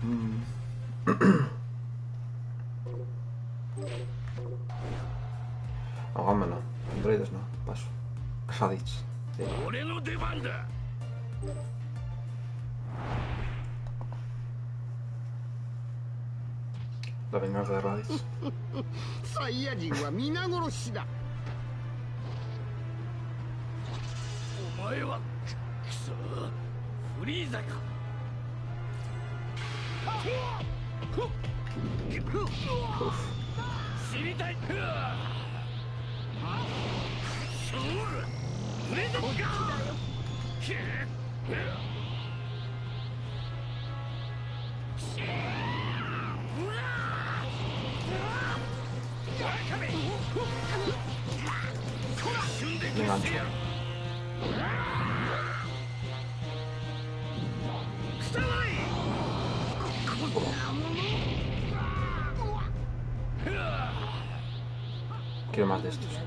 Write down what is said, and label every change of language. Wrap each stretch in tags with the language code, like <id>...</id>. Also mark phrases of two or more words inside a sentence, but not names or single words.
<es>Hagámoslo. Androides no. Paso. Raditz.</es> <ja>俺の出番だ。</ja> <es>La venganza de Raditz.</es> <ja>サイヤ人は皆殺しだ。お前はくそフリーザか。知りたい。レデッカ</ja> <es>Me engancho. Quiero más de estos.</es>